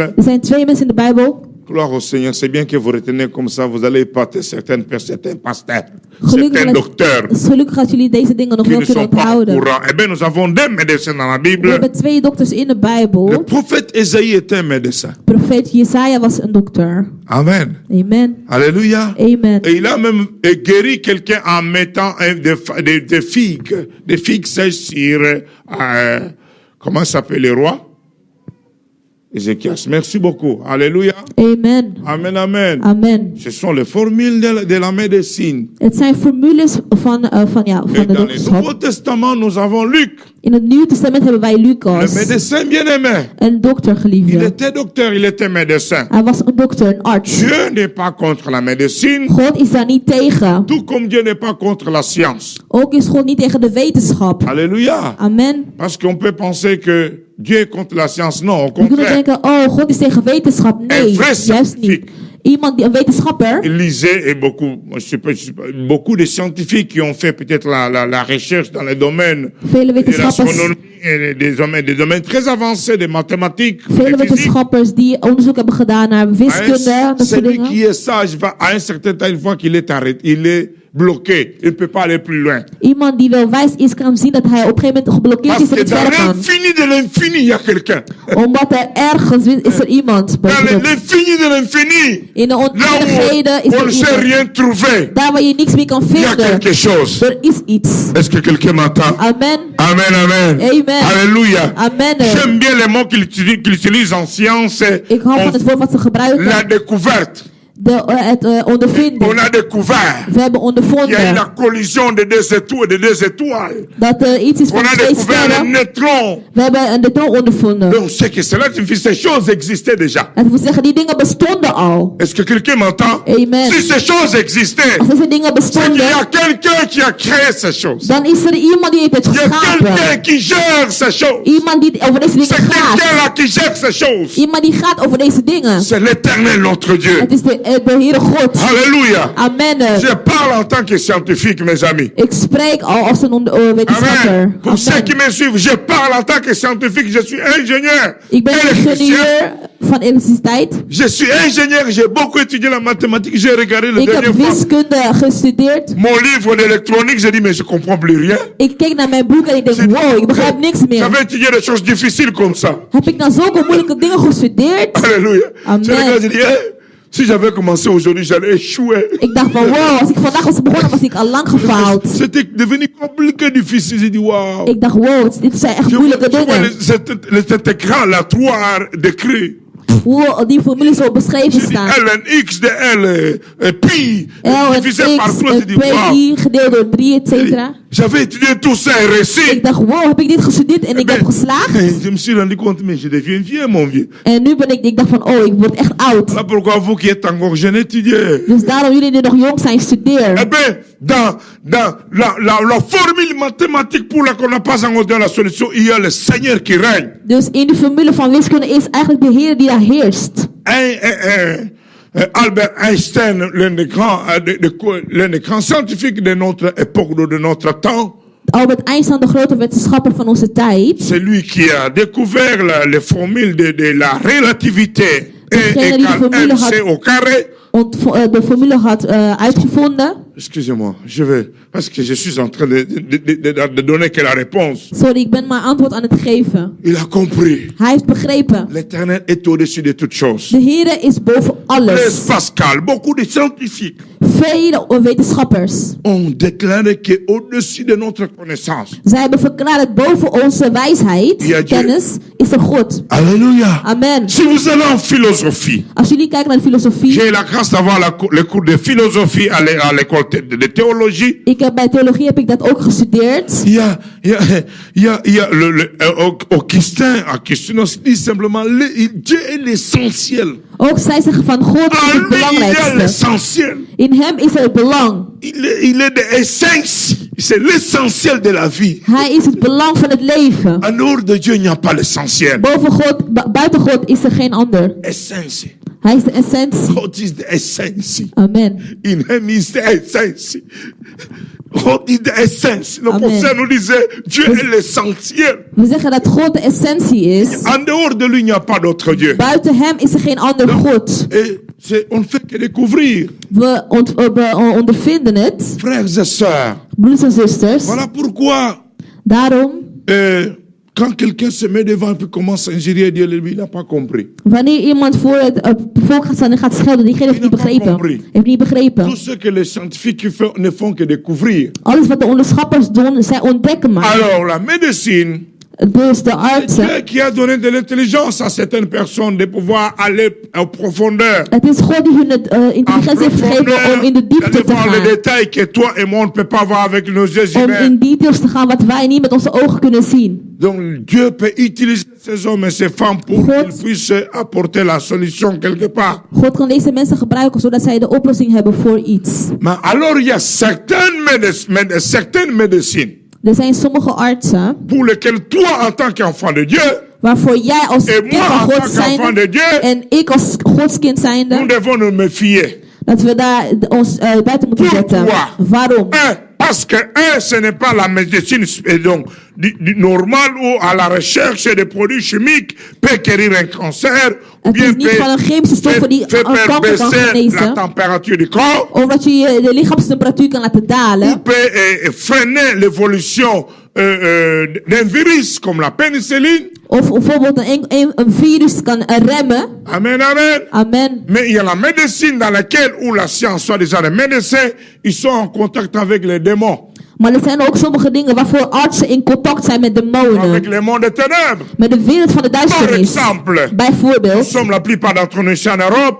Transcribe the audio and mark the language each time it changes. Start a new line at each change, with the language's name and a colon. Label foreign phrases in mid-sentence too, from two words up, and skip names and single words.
Dutch: Er zijn 2 mensen in de Bijbel.
French: Gloire au Seigneur. C'est bien que vous retenez comme ça. Vous allez épater certains pasteurs,
Dutch: Gelukkig
French: certains docteurs
Dutch: dat jullie deze dingen nog
French: qui
Dutch: wel
French: ne
Dutch: kunnen
French: sont pas au
Dutch: onthouden.
French: courant. Eh bien, nous avons 2 médecins dans la
Dutch: We
French: Bible.
Dutch: hebben 2 dokters in de
French: Le
Dutch: Bijbel.
French: prophète Ésaïe était un médecin.
Dutch: Profeet Jesaja was een dokter. Amen. Amen.
French: Alléluia. Amen. Et il a même guéri quelqu'un en mettant des figues sèches sur, comment s'appelle le roi? Ézéchias. Merci beaucoup. Alléluia. Amen. Amen, amen. Amen. Ce sont les formules de la médecine.
Dutch: Het zijn formules van
French: Et
Dutch: de
French: dans le Nouveau
Dutch: dokterschap.
French: Testament, nous avons Luc,
Dutch: In het Nieuwe Testament hebben wij
French: le
Dutch: Lucas,
French: médecin bien-aimé.
Dutch: een dokter
French: Il
Dutch: geliefde.
French: était docteur, il était médecin.
Dutch: Hij was een dokter, een arts.
French: Dieu n'est pas contre la médecine,
Dutch: God is daar niet tegen.
French: tout comme Dieu n'est pas contre la science.
Dutch: Ook is God niet tegen de wetenschap.
French: Alléluia. Amen. Parce qu'on peut penser que Dieu est contre la science. Non, au
Dutch: We kunnen
French: contraire.
Dutch: denken, oh, God is tegen wetenschap. Nee,
French: Een vrai
Dutch: juist
French: scientifique.
Dutch: niet. Iemand die een wetenschapper.
French: Il lisait et beaucoup de scientifiques qui ont fait peut-être la recherche dans les domaines
Dutch: Vele
French: de
Dutch: wetenschappers,
French: l'astronomie et des domaines très avancés, des mathématiques,
Dutch: vele
French: des physiques.
Dutch: wetenschappers die onderzoek hebben gedaan naar wiskunde, dat soort
French: Celui
Dutch: dingen.
French: qui est sage va à un certain temps, une fois qu'il est arrêté, il est bloqué. Il ne peut pas aller plus loin.
Dutch: Iemand die wel wijs is, kan zien dat hij op een gegeven moment geblokkeerd is
French: Parce
Dutch: en
French: que
Dutch: niet
French: dans
Dutch: verder kan.
French: l'infini de l'infini, il y a quelqu'un.
Dutch: Omdat er ergens is er iemand.
French: Dans
Dutch: bovenop.
French: l'infini de l'infini,
Dutch: In de
French: là
Dutch: oneindigheden is
French: où on
Dutch: er
French: ne sait
Dutch: iemand.
French: rien trouver,
Dutch: Daar waar je niks meer kan
French: il y a
Dutch: vinden.
French: quelque chose.
Dutch: Er is iets.
French: Est-ce que quelqu'un m'entend? Amen. Amen, amen. Amen. Alléluia. Amen. J'aime bien les mots qu'il utilise en science.
Dutch: Ik hou van het woord wat ze
French: La
Dutch: gebruiken.
French: découverte.
Dutch: Het ondervinden.
French: On a découvert
Dutch: We hebben
French: qu'il y a une
Dutch: ondervonden
French: collision de deux étoiles.
Dutch: dat er iets is
French: On
Dutch: van
French: a
Dutch: twee
French: découvert un
Dutch: sterren.
French: neutron.
Dutch: We hebben een neutron ondervonden.
French: Donc c'est que cela signifie que ces choses existaient déjà.
Dutch: Dat wil zeggen, die dingen bestonden al.
French: Est-ce que quelqu'un m'entend? Amen. Si ces choses existaient,
Dutch: Als deze dingen
French: c'est qu'il y
Dutch: bestonden,
French: a quelqu'un qui a créé ces choses.
Dutch: dan is er iemand die heeft het
French: Il y a quelqu'un
Dutch: geschapen.
French: qui gère ces choses.
Dutch: Iemand die over deze
French: C'est
Dutch: dingen
French: quelqu'un
Dutch: gaat.
French: là qui gère ces choses.
Dutch: Iemand die gaat over deze dingen.
French: C'est l'éternel notre Dieu.
Dutch: Het is de Heere God.
French: Alléluia. Amen. Je parle en tant que scientifique, mes amis.
Dutch: Ik spreek al als een wetenschapper.
French: Amen. Pour ceux qui Amen. me suivent, je parle en tant que scientifique. Je suis ingénieur.
Dutch: Ik ben
French: électricien.
Dutch: ingenieur van elektriciteit.
French: Je suis ingénieur. J'ai beaucoup étudié la mathématique. J'ai regardé le
Dutch: Ik heb
French: dernier fois
Dutch: wiskunde gestudeerd.
French: mon livre d'électronique. J'ai dit, mais je comprends plus rien.
Dutch: Ik keek naar mijn boek en ik denk, wow, ik begrijp niks meer.
French: J'avais étudié des choses difficiles comme ça.
Dutch: Heb ik nou zulke moeilijke dingen gestudeerd?
French: Alléluia. Amen. J'ai regardé, j'ai dit, si j'avais commencé aujourd'hui, j'allais échouer.
Dutch: Ik dacht van, wow, als ik vandaag was begonnen, was ik al lang gefaald.
French: C'était devenu compliqué, difficile. J'ai dit, waouh.
Dutch: Ik dacht, wow, dit zijn echt moeilijke
French: Je vois
Dutch: dingen.
French: cet écran, la 3 décrit.
Dutch: Hoe die formules zo beschreven
French: J'ai dit
Dutch: staan.
French: ln, x de l, pi,
Dutch: L en
French: divisé par
Dutch: X,
French: 3. J'ai dit, wow.
Dutch: pi gedeeld door 3,
French: et cetera. J'avais étudié tout ça et réussi.
Dutch: Ik dacht, wow, heb ik dit gestudeerd en ik heb geslaagd?
French: Je me suis rendu compte, mais je deviens vieux, mon vieux.
Dutch: En nu ben ik dacht van, oh, ik word echt oud.
French: Voilà pourquoi vous qui êtes encore jeune, étudiez.
Dutch: Dus daarom jullie die nog jong zijn,
French: Eh
Dutch: studeer.
French: bien, dans la formule mathématique pour laquelle on n'a pas encore donné la solution, il y a le Seigneur qui règne.
Dutch: Dus in de formule van wiskunde is eigenlijk de Heer die daar heerst.
French: Albert Einstein, l'un des grands scientifiques de notre époque, de notre temps,
Dutch: Albert Einstein, de grote wetenschapper van onze tijd.
French: c'est lui qui a découvert les formules de la relativité. E
Dutch: Degene die de
French: égale
Dutch: formule
French: mc
Dutch: had,
French: au carré.
Dutch: de formule had uitgevonden.
French: Excusez-moi, parce que je suis en train de donner que la réponse.
Dutch: Sorry, ik ben maar antwoord aan het geven.
French: Il a compris.
Dutch: Hij heeft begrepen.
French: L'Éternel est au-dessus de toutes choses.
Dutch: De Heer is boven
French: Blaise
Dutch: alles.
French: Pascal, beaucoup de scientifiques
Dutch: Vele wetenschappers.
French: ont déclaré qu'au-dessus de notre connaissance,
Dutch: Zij hebben verklaard boven onze wijsheid, Ja, kennis, is er God.
French: Alléluia. Amen. Si vous allez en philosophie,
Dutch: Als jullie kijken naar de filosofie.
French: j'ai la grâce d'avoir le cours de philosophie à l'école de théologie.
Dutch: Bij theologie heb ik dat ook gestudeerd.
French: Il y a Augustin dit simplement, Dieu est l'essentiel.
Dutch: Ook zij zeggen van God is
French: En
Dutch: het
French: lui, il y a
Dutch: belangrijkste.
French: l'essentiel.
Dutch: In hem is er het belang.
French: Il est de essence. C'est l'essentiel de la vie.
Dutch: Hij is het belang van het leven.
French: En dehors de Dieu, il n'y a pas l'essentiel.
Dutch: Boven God, buiten God is er geen ander. Essentie. Hij is de essentie. God is de essentie. Amen. In hem is de essentie. God is de essentie.
French: Le
Dutch: Amen.
French: prophète nous disait, Dieu est l'essentiel.
Dutch: We zeggen dat God de essentie is.
French: En dehors de lui, il n'y a pas d'autre Dieu.
Dutch: Buiten hem is er geen ander God.
French: Et on ne fait que découvrir.
Dutch: We ondervinden het.
French: Frères et sœurs.
Dutch: Broeders en zusters.
French: Voilà pourquoi,
Dutch: Daarom,
French: quand quelqu'un se met devant et puis commence à injurier Dieu, lui, il n'a pas compris.
Dutch: wanneer iemand voor het volk gaat staan en gaat schelden, diegene heeft niet begrepen. Heeft niet begrepen.
French: Tout ce que les scientifiques ne font que découvrir.
Dutch: Alles wat de onderschappers doen, zij ontdekken maar.
French: Alors, la médecine
Dutch: Dus de artsen,
French: Dieu qui a donné de l'intelligence à certaines personnes de pouvoir aller en profondeur.
Dutch: het is God die hun het intelligentie heeft gegeven om in de diepte
French: d'aller
Dutch: te
French: voir les
Dutch: gaan.
French: détails que toi et moi on ne peut pas voir avec nos yeux
Dutch: Om
French: humains.
Dutch: in details te gaan wat wij niet met onze ogen kunnen zien.
French: Donc Dieu peut utiliser ces hommes et ces femmes pour
Dutch: God-
French: qu'ils puissent apporter la solution quelque part.
Dutch: God kan deze mensen gebruiken zodat zij de oplossing hebben voor iets.
French: Mais alors il y a certaines médecines
Dutch: Er zijn sommige artsen
French: pour lesquelles toi en tant qu'enfant de Dieu,
Dutch: waarvoor jij als
French: Et
Dutch: kind
French: moi,
Dutch: van
French: en
Dutch: God
French: tant qu'enfant
Dutch: zijnde
French: de Dieu,
Dutch: en ik als Godskind
French: nous
Dutch: zijnde,
French: devons nous méfier.
Dutch: dat we daar ons buiten moeten zetten.
French: Pourquoi?
Dutch: Waarom?
French: Parce que ce n'est pas la médecine donc, normale où à la recherche des produits chimiques peut guérir un cancer ou
Dutch: Het is
French: bien
Dutch: niet van een chemische stoffen die
French: fait
Dutch: een kanker kan
French: baisser la
Dutch: genezen.
French: température du corps
Dutch: Omdat je de lichaamstemperatuur kan laten
French: ou
Dutch: dalen.
French: peut freiner l'évolution d'un virus comme la pénicilline.
Dutch: Of bijvoorbeeld een virus kan remmen.
French: Amen, amen. Amen. Mais il y a la médecine dans laquelle, où la science, soi-disant les médecins, ils sont en contact avec les démons,
Dutch: Maar er zijn ook sommige dingen waarvoor artsen in contact zijn met
French: avec
Dutch: demonen.
French: les mondes des ténèbres.
Dutch: Met de wereld van de
French: Par
Dutch: duisternis.
French: exemple, nous
Dutch: Bijvoorbeeld,
French: sommes la plupart d'entre nous ici en Europe,